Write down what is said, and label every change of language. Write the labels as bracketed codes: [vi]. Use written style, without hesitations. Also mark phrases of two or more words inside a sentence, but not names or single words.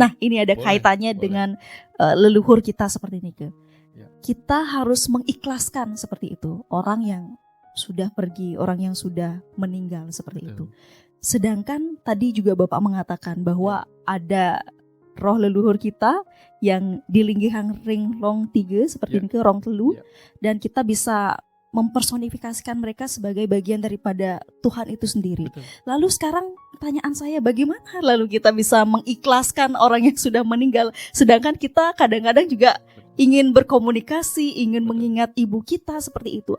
[id] Nah, ini ada kaitannya dengan leluhur kita seperti ini. Kita harus mengikhlaskan seperti itu orang yang sudah pergi, orang yang sudah meninggal seperti itu. Sedangkan tadi juga Bapak mengatakan bahwa ada roh leluhur kita yang di linggihan ring rong 3 seperti ini ke rong telu, dan kita bisa mempersonifikasikan mereka sebagai bagian daripada Tuhan itu sendiri. Betul. Lalu sekarang pertanyaan saya, bagaimana lalu kita bisa mengikhlaskan orang yang sudah meninggal, sedangkan kita kadang-kadang juga ingin berkomunikasi, ingin mengingat ibu kita seperti itu.